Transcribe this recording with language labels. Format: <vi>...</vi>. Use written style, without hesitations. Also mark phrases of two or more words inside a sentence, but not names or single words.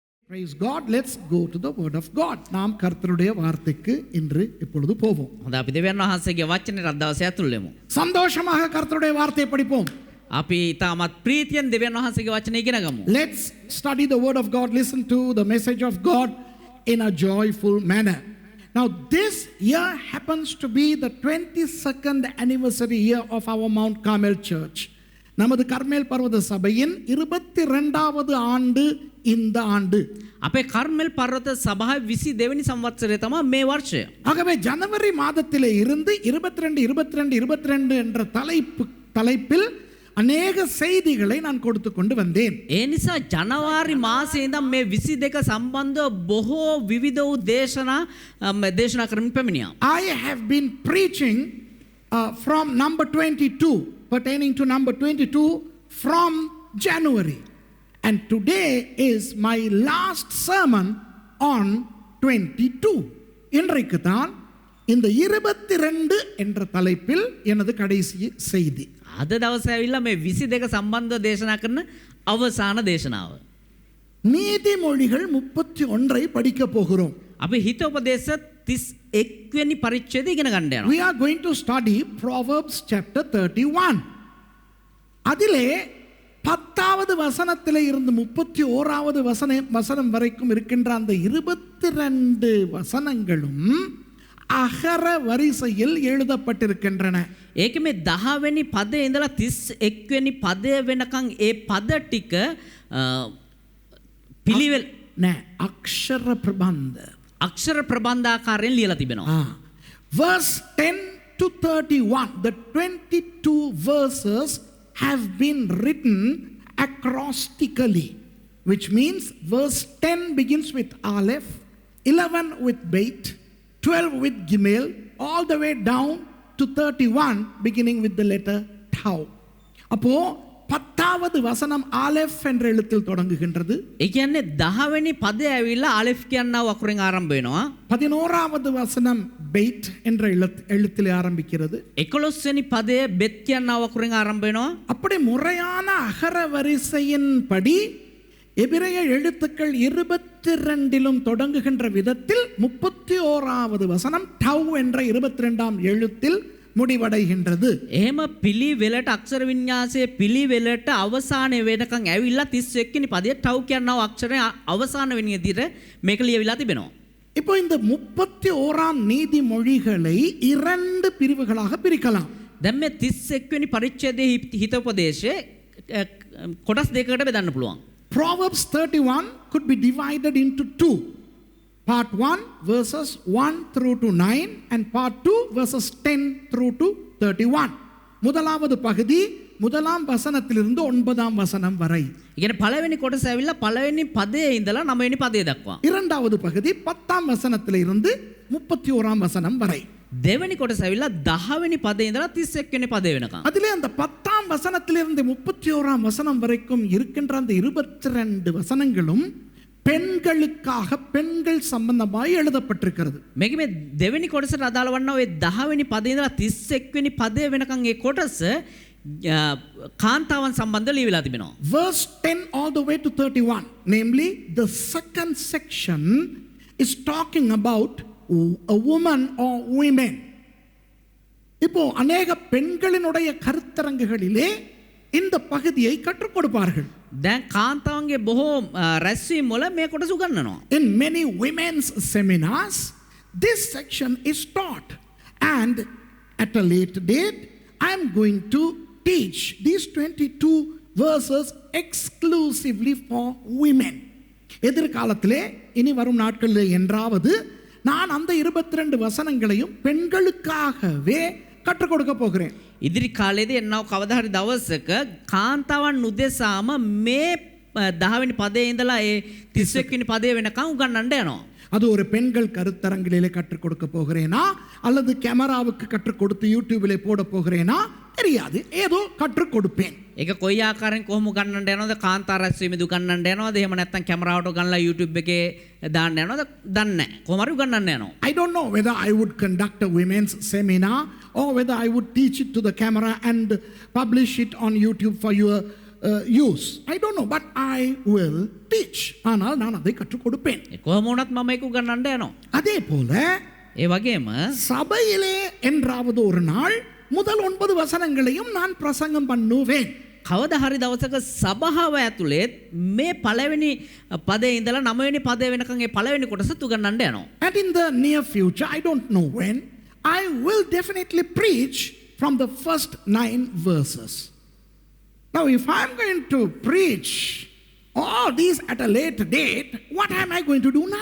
<en>Praise God. Let's go to the word of God.</en> <ta>நாம் கர்த்தருடைய வார்த்தைக்கு இன்று இப்பொழுது போவோம்.</ta> <si>හොඳ අපි දෙවියන් වහන්සේගේ වචනේ අදවසේ ඇතුල් වෙමු.</si> <ta>சந்தோஷமாக கர்த்தருடைய வார்த்தையை படிப்போம்.</ta> <si>අපි තාමත් ප්‍රීතියෙන් දෙවියන් වහන්සේගේ වචනේ ඉගෙන ගමු.</si> <en>Let's study the word of God. Listen to the message of God in a joyful manner. Now this year happens to be the 22nd anniversary year of our Mount Carmel Church.</en> <ta>நமது கர்மேல் பர்வத சபையின் 22வது ஆண்டு இந்த ஆண்டு.</ta> <si>අපේ කර්මෙල් පර්වත සභාවේ 22 වෙනි සංවත්සරය තමයි මේ වර්ෂය.</si> <ta>ஆகவே ஜனவரி மாதத்திலே இருந்து 22 என்ற தலைப்பில் அநேக செய்திகளை நான் கொடுத்து கொண்டு வந்தேன்.</ta> <si>ඒ නිසා ජනවාරි මාසයේ ඉඳන් මේ 22 සම්බන්ධව බොහෝ විවිධ වූ දේශනා කරමින් පැමිණියා.</si> <en>I have been preaching from number 22, pertaining to number 22 from January. And today is my last sermon on 22.</en> <ta>இன்றைக்கு தான் இந்த 22 என்ற தலைப்பில் எனது கடைசி செய்தி.</ta> <si>අද දවසේ ඇවිල්ලා මේ 22 සම්බන්ධව දේශනා කරන අවසාන දේශනාව.</si> <ta>நீதிமொழிகள் 31 படிக்க போகிறோம்.</ta> <si>අපි හිතෝපදේශ 31 වෙනි පරිච්ඡේදය ඉගෙන ගන්න යනවා.</si> <en>We are going to study Proverbs chapter 31.</en> <ta>அதிலே 10வது வசனத்திலே இருந்து 31வது வசனம் வரைக்கும் இருக்கின்ற அந்த 22 வசனங்களும் அகர வரிசையில் எழுதப்பட்டிருக்கின்றன.</ta> <si>ඒක මේ 10 වෙනි පදේ ඉඳලා 31 වෙනි පදය වෙනකන් ඒ පද ටික පිළිවෙල නෑ අක්ෂර ප්‍රබන්ධ අක්ෂර ප්‍රබන්ධාකාරයෙන් ලියලා තිබෙනවා.</si> <en>Verse 10 to 31, the 22 verses have been written acrostically, which means verse 10 begins with Aleph, 11 with Beit, 12 with Gimel, all the way down to 31 beginning with the letter Tau.</en> <ta>அப்போ 10வது வசனம் ஆலெஃப் என்ற எழுத்தில் தொடங்குகின்றது.</ta> <si>ඒ කියන්නේ 10 වෙනි පදය ඇවිල්ලා ආලෙෆ් කියනවා අකුරෙන් ආරම්භ වෙනවා.</si> <ta>11வது வசனம் பெய்ட் என்ற எழுத்திலே ஆரம்பிக்கிறது.</ta> <si>11 වෙනි පදය බෙත් කියනවා අකුරෙන් ආරම්භ වෙනවා.</si> <ta>அப்படி முறையான அகர வரிசையின்படி எபிரேய எழுத்துக்கள் 22லும் தொடங்குகின்ற விதத்தில் 31வது வசனம் டவ் என்ற 22ஆம் எழுத்தில் முடிவடைகின்றது.</ta> <si>එහෙම පිළිවෙලට අක්ෂර වින්‍යාසයේ පිළිවෙලට අවසානයේ වෙනකන් ඇවිල්ලා 31 වෙනි පදයේ ටව් කියනවා අක්ෂරය අවසාන වෙන විදිහට මේක ලියවිලා තිබෙනවා.</si> <ta>இப்போ இந்த 31ஆம் நீதிமொழிகளை 2 பிரிவுகளாக பிரிக்கலாம்.</ta> <si>දැන් මේ 31 වෙනි පරිච්ඡේදයේ හිතෝපදේශයේ කොටස් දෙකකට බෙදන්න පුළුවන්.</si> <en>Proverbs 31 could be divided into two. Part 1 verses 1 through to 9 and part 2 verses 10 through to 31.</en> <ta>முதலாவது பகுதி முதலாம் வசனத்திலிருந்து 9ஆம் வசனம் வரை.</ta> <si>ඉතින් පළවෙනි කොටස ඇවිල්ලා පළවෙනි පදයේ ඉඳලා 9 වෙනි පදයේ දක්වා.</si> <ta>இரண்டாவது பகுதி 10ஆம் வசனத்திலிருந்து 31ஆம் வசனம் வரை.</ta> <si>දෙවෙනි කොටස ඇවිල්ලා 10 වෙනි පදයේ ඉඳලා 31 වෙනි පදය වෙනකන්.</si> <ta>அதிலே அந்த 10ஆம் வசனத்திலிருந்து 31ஆம் வசனம் வரைக்கும் இருக்கின்ற அந்த 22 வசனங்களும் பெண்களுக்காக பெண்கள் சம்பந்தமாய் எழுதப்பட்டிருக்கிறது.</ta> <si>මේක මේ දෙවෙනි කොටසට අදාළ වන්නා ඔය 10 වෙනි පදේ ඉඳලා 31 වෙනි පදේ වෙනකන් ඒ කොටස කාන්තාවන් සම්බන්ධව ලියවිලා තිබෙනවා.</si> <en>Verse 10 all the way to 31, namely the second section is talking about a woman or women.</en> <ta>இப்போ அநேக பெண்களினுடைய கருத்தரங்குகளிலே இந்த பகுதியை கற்றுக் கொடுப்பார்கள்.</ta> <si>දැන් කාන්තාවන්ගේ බොහෝ රැස්වීම් වල මේ කොටස උගන්වනවා.</si> <en>In many women's seminars this section is taught, and at a later date I am going to teach these 22 verses exclusively for women.</en> <ta>எதிர்காலத்திலே இனி வரும் நாட்களிலே என்றாவது நான் அந்த 22 வசனங்களையும் பெண்களுக்காகவே கற்றுக் கொடுக்க போகிறேன்.</ta> <si>ඉදිරි කාලයේදී එන්නව කවදා හරි දවසක කාන්තාවන් උදෙසාම මේ 10 වෙනි පදයේ ඉඳලා ඒ 31 වෙනි පදයේ වෙනකන් උගන්වන්න යනවා.</si> <ta>அது ஒரு பெண்கள் கருத்தரங்கிலே கற்றுக் கொடுக்க போகிறேனா அல்லது கேமராவுக்கு கற்றுக் கொடுத்து யூடியூபிலே போட போகிறேனா தெரியாது. ஏதோ கற்றுக் கொடுப்பேன்.</ta> <si>ඒක කොයි ආකාරයෙන් කොහොම උගන්වන්න යනවද? කාන්තා රැස්වීමේදී උගන්වන්න යනවද? එහෙම නැත්නම් කැමරාවට උගන්වලා YouTube එකේ දාන්න යනවද? දන්නේ නැහැ. කොහොම හරි උගන්වන්න යනවා.</si> <en>I don't know whether I would conduct a women's seminar or whether I would teach it to the camera and publish it on YouTube for your use. I don't know, but I will teach.</en> <ta>ஆனால் நான் அதை கற்றுக் கொடுப்பேன்.</ta> <si>කොහොම වුණත් මම ඒක උගන්වන්න යනවා.</si> <ta>அதே போல</ta> <si>ඒ වගේම</si> <ta>சபையிலே என்றாவது ஒரு நாள் முதல் 9 வசனங்களையும் நான் பிரசங்கம் பண்ணுவேன்.</ta> <si>කවදා හරි දවසක සභාව ඇතුලේ මේ පළවෙනි පදේ ඉඳලා 9 වෙනි පදේ වෙනකන් ඒ පළවෙනි කොටස උගන්වන්න යනවා.</si> <en>And in the near future, I don't know when, I will definitely preach from the first 9 verses. Now, if I'm going to preach all these at a later date, what am I going to do now?</en>